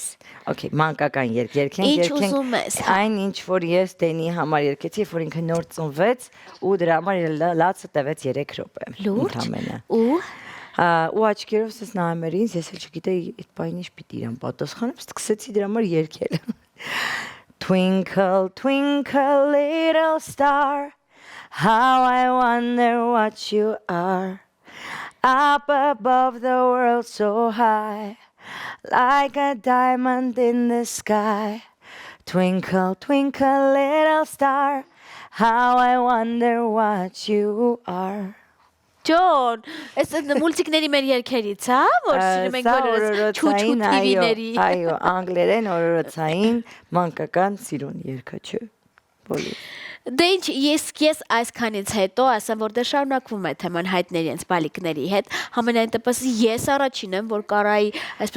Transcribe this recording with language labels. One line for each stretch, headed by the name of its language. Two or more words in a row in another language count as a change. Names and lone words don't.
Armenian: Okay, մանկական երգենք, Ինչ ուզում ես, հա։ այն ինչ որ ես Դենի համար երգեցի, որ ինքը նոր ծնվեց ու դրա համար լացը տևեց 3 րոպե։ Լուրջ։ Ու ու աչքերով ես նայում էր ինձ, ես էլ չգիտեի այդ բանը ինչ պիտի իրան պատասխանեմ, սկսեցի դրա համար երգել։
English: Twinkle, twinkle, little star, how I wonder what you are. Up above the world so high, like a diamond in the sky. Twinkle, twinkle, little star, how I wonder what you are.
Armenian: Ջոն, այս մուլտիկների մեր երգերից, հա, որ սիրում ենք բոլորս չուչուտ TV-ների։ Այո, անգլերեն օրորոցային մանկական սիրուն երգը չէ։ Բոլոր։ Դե ինչ, ես այսքանից հետո ասեմ, որ դե շարունակվում է թեման հայտների հենց բալիկների հետ, համենայն դեպս ես առաջին եմ, որ կարայի այսպես